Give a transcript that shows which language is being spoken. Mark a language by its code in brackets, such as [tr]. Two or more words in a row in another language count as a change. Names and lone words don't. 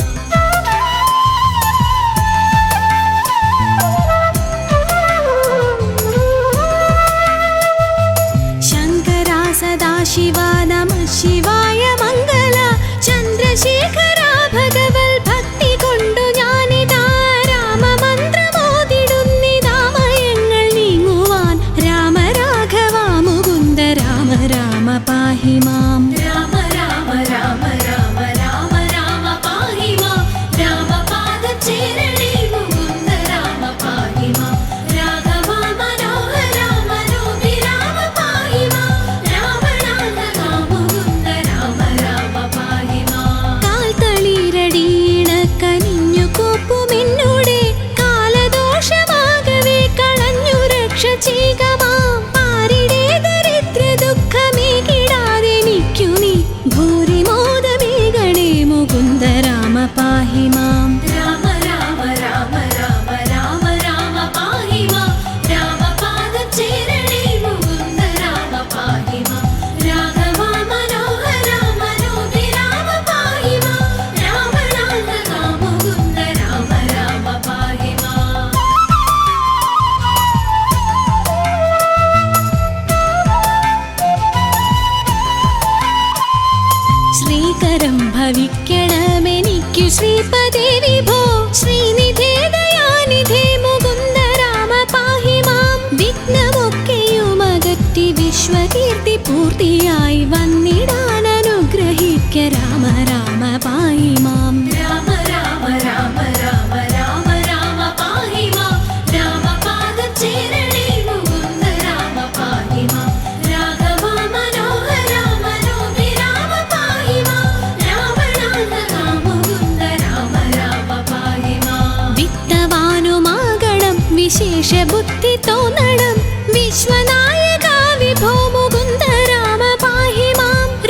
[ml] ശങ്കരാ സദാശിവാ നമഃ ശിവായ മംഗളാ ചന്ദ്രശേഖരാ ഭഗവൽ ഭക്തി കൊണ്ടു ഞാനിതാ രാമമന്ത്രമോതിടുന്നിതാമയങ്ങൾ നീങ്ങുവാൻ രാമ രാഘവ മുകുന്ദ രാമ രാമ പാഹി മാം [sa] राम राम राम राम राम राम पाहि मां रामपादचेरणे मुकुन्द राम पाहि मां राघव मनोहर मनोधि राम पाहि मां रावणान्तका मुकुन्द राम राम पाहि मां [ml] കാൽത്തളിരടിയിണക്കനിഞ്ഞു കോപ്പുമെന്നോടെ കാലദോഷമാകവേ കളഞ്ഞു രക്ഷ ചെയ്യുക മാം ആരുടെ ദരിദ്ര ദുഃഖമേകിടാതെനിക്കു നീ ഭൂരിമോദമേകണേ മുകുന്ദ രാമ പാഹി മാം [sa] राम राम राम राम राम राम पाहि मां रामपादचेरणे मुकुन्द राम पाहि मां राघव मनोहर मनोधि राम पाहि मां रावणान्तका मुकुन्द राम राम पाहि मां [ml] ശ്രീകരം ഭവിക്കണമെനിക്കു ശ്രീപദേ വിഭോ ശ്രീനിധേ ദയാനിധേ മുകുന്ദ രാമ പാഹി മാം വിഘ്നമൊക്കെയുമകറ്റി വിശ്വകീർത്തി പൂർത്തിയായി വന്നിടാൻ അനുഗ്രഹിക്ക രാമ രാമ പാഹി മാം [sa] राम राम राम राम राम राम पाहि मां रामपादचेरणे मुकुन्द राम पाहि मां राघव मनोहर मनोधि राम पाहि मां रावणान्तका मुकुन्द राम राम पाहि मां [ml] വിത്തവാനുമാകണം വിശേഷ ബുദ്ധി തോന്നണം വിശ്വനായക വിഭോ മുകുന്ദ രാമ പാഹി മാം